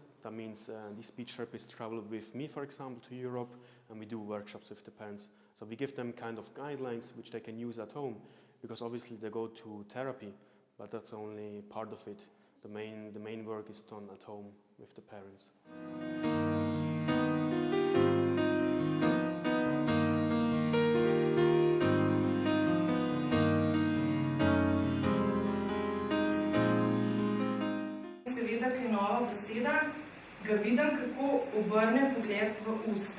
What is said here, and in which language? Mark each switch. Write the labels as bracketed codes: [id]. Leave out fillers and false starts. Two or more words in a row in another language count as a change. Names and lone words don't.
[en] That means these speech therapists travel with me, for example, to Europe, and we do workshops with the parents. So we give them kind of guidelines which they can use at home, because obviously they go to therapy, but that's only part of it. The main work is done at home with the parents. [sl] Seveda, ki je nova beseda, ga vidim, kako obrne pogled v usta.